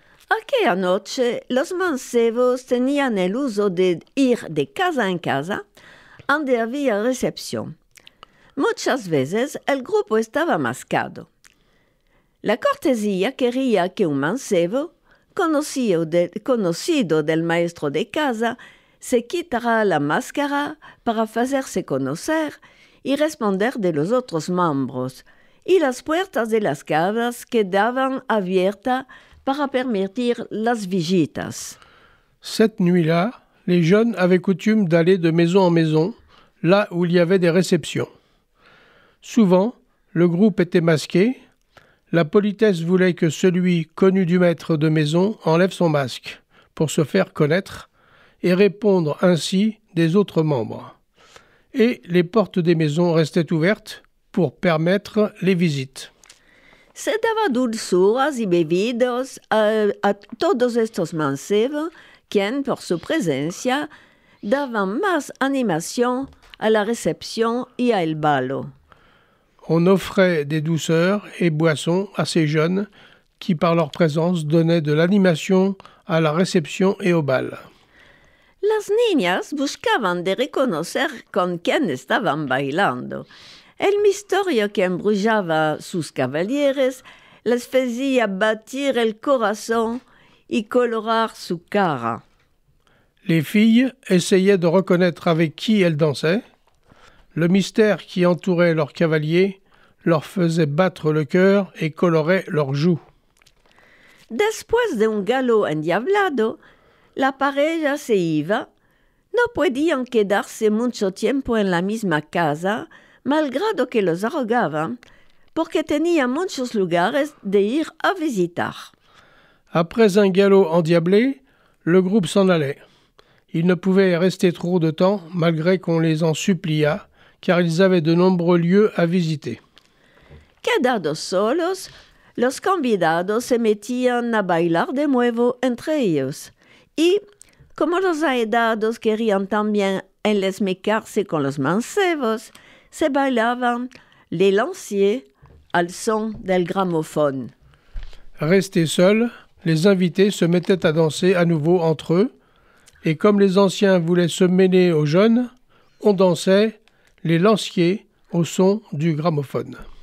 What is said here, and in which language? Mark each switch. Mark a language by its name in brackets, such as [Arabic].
[Ladino] Aquella noche, los mancebos tenían el uso de ir de casa en casa, donde había recepción. Muchas veces el grupo estaba mascado. La cortesía quería que un mancebo, conocido del maestro de casa, se quitara la máscara para hacerse conocer y responder de los otros miembros, y las puertas de las casas quedaban abiertas para permitir las visitas. [French] Cette nuit-là, les jeunes avaient coutume d'aller de maison en maison, là où il y avait des réceptions. Souvent, le groupe était masqué. La politesse voulait que celui connu du maître de maison enlève son masque pour se faire connaître et répondre ainsi des autres membres. Et les portes des maisons restaient ouvertes pour permettre les visites. [Ladino] Se daba dulzuras y bebidas a todos estos mancebos, quien, por su presencia, daban más animación a la recepción y al balo. [French] On offrait des douceurs et boissons à ces jeunes qui, par leur présence, donnaient de l'animation à la réception et au bal. [Ladino] Las niñas buscaban de reconocer con quién estaban bailando. El misterio que embrullaba sus caballeros les hacía batir el corazón y colorar su cara. [French] Les filles essayaient de reconnaître avec qui elles dansaient. Le mystère qui entourait leurs cavaliers leur faisait battre le cœur et colorait leurs joues. [Ladino] Después de un galo endiablado, la pareja se iba. No podían quedarse mucho tiempo en la misma casa, malgrado que los rogaban, porque tenían muchos lugares de ir a visitar. [French] Après un galop endiablé, le groupe s'en allait. Ils ne pouvaient rester trop de temps, malgré qu'on les en supplia, car ils avaient de nombreux lieux à visiter. [Ladino] Quedados solos, los convidados se metían a bailar de nuevo entre ellos. Y, como los aedados querían también enlesmecarse con los mancebos, se bailaban les lanciers al son del gramophone. [French] Restés seuls, les invités se mettaient à danser à nouveau entre eux, et comme les anciens voulaient se mêler aux jeunes, on dansait les lanciers au son du gramophone.